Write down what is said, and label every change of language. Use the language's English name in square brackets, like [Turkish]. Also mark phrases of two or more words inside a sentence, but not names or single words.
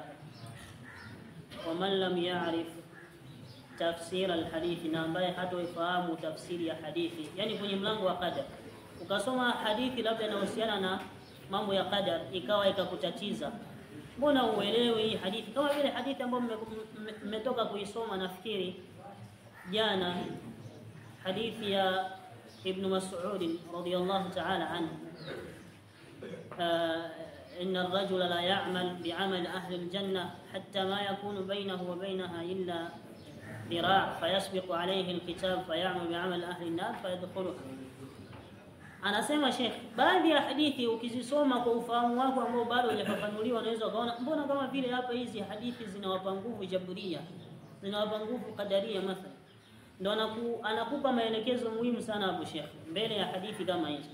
[Arabic] ومن لم يعرف تفسير الحديث, [Swahili] na ambaye hatoifahamu tafsiri ya hadithi, yani kwenye mlango wa qadar ukasoma hadithi labda inahusiana na mambo ya qadar, ikawa ikakutatiza, mbona uelewi hii hadithi? Kama vile hadithi ambayo mmetoka kuisoma nafikiri jana, hadithi ya [Arabic] Ibn Mas'ud رضي الله تعالى عنه إن الرجل ليعمل بعمل أهل الجنة حتى ما يكون بينه وبينها إلا ذراع فيسبق عليه الكتاب فيعمل بعمل أهل النار فيدخلها. [Swahili] Anasema Sheikh, baadhi ya hadithi ukizisoma kwa ufahamu wako ambao bado hujafafanuliwa, unaweza kuona mbona kama vile hapa hizi hadithi zinawapa nguvu jaburia, zinawapa nguvu kadaria mathalan. Ndio anakupa maelekezo muhimu sana hapo Sheikh, mbele ya hadithi kama hizi.